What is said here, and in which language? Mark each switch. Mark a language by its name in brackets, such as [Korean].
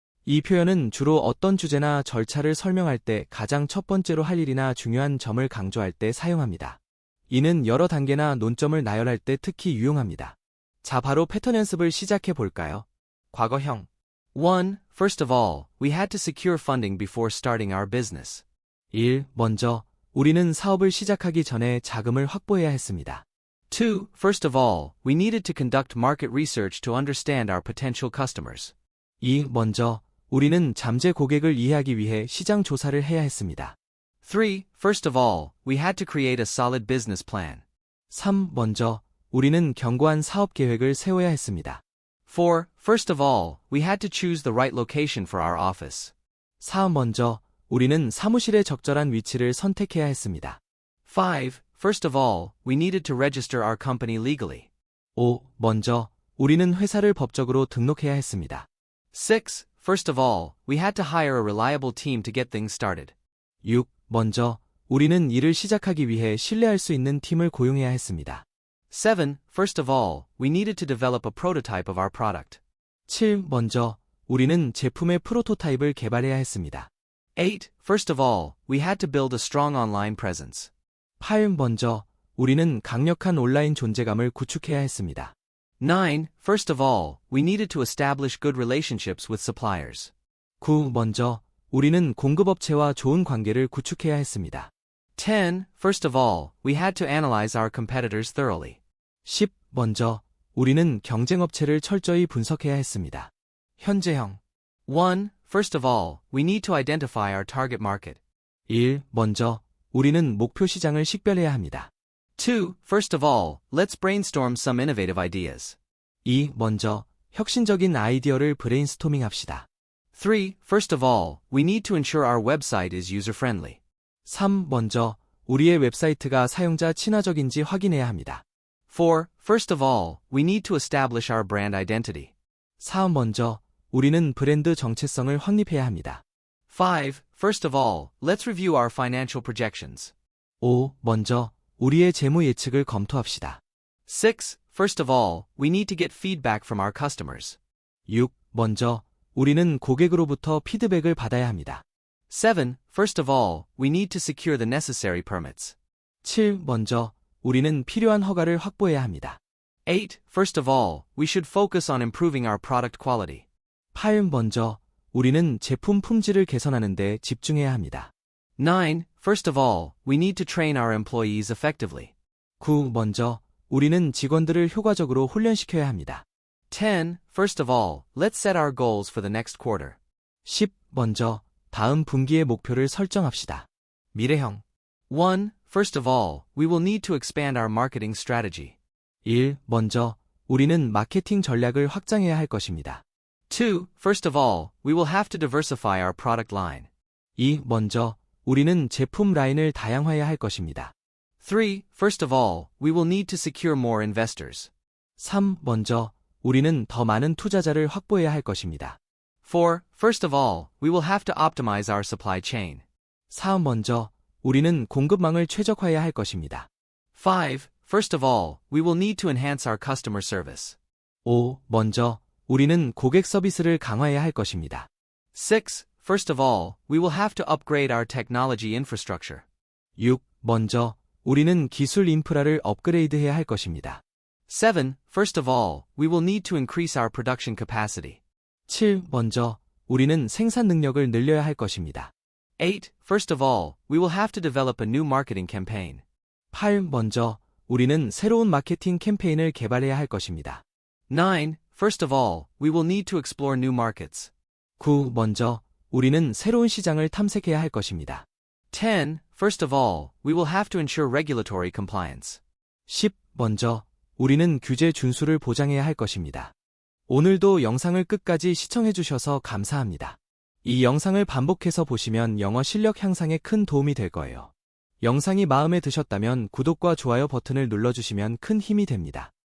[Korean] 이 표현은 주로 어떤 주제나 절차를 설명할 때 가장 첫 번째로 할 일이나 중요한 점을 강조할 때 사용합니다. 이는 여러 단계나 논점을 나열할 때 특히 유용합니다. 자, 바로 패턴 연습을 시작해 볼까요? 과거형. 1. [English] First of all, we had to secure funding before starting our business. [Korean] 1. 먼저, 우리는 사업을 시작하기 전에 자금을 확보해야 했습니다. 2. [English] First of all, we needed to conduct market research to understand our potential customers. [Korean] 2. 먼저, 우리는 잠재 고객을 이해하기 위해 시장 조사를 해야 했습니다. 3. [English] First of all, we had to create a solid business plan. [Korean] 3. 먼저, 우리는 견고한 사업 계획을 세워야 했습니다. 4. [English] First of all, we had to choose the right location for our office. [Korean] 4. 먼저, 우리는 사무실의 적절한 위치를 선택해야 했습니다. 5. [English] First of all, we needed to register our company legally. [Korean] 5. 먼저, 우리는 회사를 법적으로 등록해야 했습니다. 6. [English] First of all, we had to hire a reliable team to get things started. [Korean] 6. 먼저, 우리는 일을 시작하기 위해 신뢰할 수 있는 팀을 고용해야 했습니다. 7. [English] First of all, we needed to develop a prototype of our product. [Korean] 7. 먼저, 우리는 제품의 프로토타입을 개발해야 했습니다. 8. [English] First of all, we had to build a strong online presence. [Korean] 8. 먼저, 우리는 강력한 온라인 존재감을 구축해야 했습니다. 9. [English] First of all, we needed to establish good relationships with suppliers. [Korean] 9. 먼저, 우리는 공급업체와 좋은 관계를 구축해야 했습니다. 10. [English] First of all, we had to analyze our competitors thoroughly. [Korean] 10. 먼저, 우리는 경쟁업체를 철저히 분석해야 했습니다. 현재형. 1. [English] First of all, we need to identify our target market. [Korean] 1. 먼저, 우리는 목표 시장을 식별해야 합니다. [English] 2. First of all, let's brainstorm some innovative ideas. 2. [Korean] 먼저, 혁신적인 아이디어를 브레인스토밍합시다. 3. [English] First of all, we need to ensure our website is user-friendly. [Korean] 3. 먼저, 우리의 웹사이트가 사용자 친화적인지 확인해야 합니다. 4. [English] First of all, we need to establish our brand identity. [Korean] 4. 먼저, 우리는 브랜드 정체성을 확립해야 합니다. 5. [English] First of all, let's review our financial projections. [Korean] 5. 먼저, 우리의 재무 예측을 검토합시다. 6. [English] First of all, we need to get feedback from our customers. [Korean] 6. 먼저, 우리는 고객으로부터 피드백을 받아야 합니다. 7. [English] First of all, we need to secure the necessary permits. [Korean] 7. 먼저, 우리는 필요한 허가를 확보해야 합니다. 8. [English] First of all, we should focus on improving our product quality. [Korean] 8. 먼저, 우리는 제품 품질을 개선하는 데 집중해야 합니다. 9. [English] First of all, we need to train our employees effectively. [Korean] 9. 먼저, 우리는 직원들을 효과적으로 훈련시켜야 합니다. 10. [English] First of all, let's set our goals for the next quarter. [Korean] 10. 먼저, 다음 분기의 목표를 설정합시다. 미래형. 1. [English] First of all, we will need to expand our marketing strategy. [Korean] 1. 먼저, 우리는 마케팅 전략을 확장해야 할 것입니다. 2. [English] First of all, we will have to diversify our product line. [Korean] 2. 먼저, 우리는 제품 라인을 다양화해야 할 것입니다. 3. [English] First of all, we will need to secure more investors. [Korean] 3. 먼저, 우리는 더 많은 투자자를 확보해야 할 것입니다. 4. [English] First of all, we will have to optimize our supply chain. [Korean] 4. 먼저, 우리는 공급망을 최적화해야 할 것입니다. 5. [English] First of all, we will need to enhance our customer service. [Korean] 5. 먼저, 우리는 고객 서비스를 강화해야 할 것입니다. 6. [English] First of all, we will have to upgrade our technology infrastructure. [Korean] 6. 먼저, 우리는 기술 인프라를 업그레이드해야 할 것입니다. 7. [English] First of all, we will need to increase our production capacity. [Korean] 7. 먼저, 우리는 생산 능력을 늘려야 할 것입니다. 8. [English] First of all, we will have to develop a new marketing campaign. [Korean] 8. 먼저, 우리는 새로운 마케팅 캠페인을 개발해야 할 것입니다. 9. [English] First of all, we will need to explore new markets. [Korean] 9. 먼저, 우리는 새로운 시장을 탐색해야 할 것입니다. 10. [English] First of all, we will have to ensure regulatory compliance. [Korean] 10. 먼저, 우리는 규제 준수를 보장해야 할 것입니다. 오늘도 영상을 끝까지 시청해주셔서 감사합니다. 이 영상을 반복해서 보시면 영어 실력 향상에 큰 도움이 될 거예요. 영상이 마음에 드셨다면 구독과 좋아요 버튼을 눌러주시면 큰 힘이 됩니다.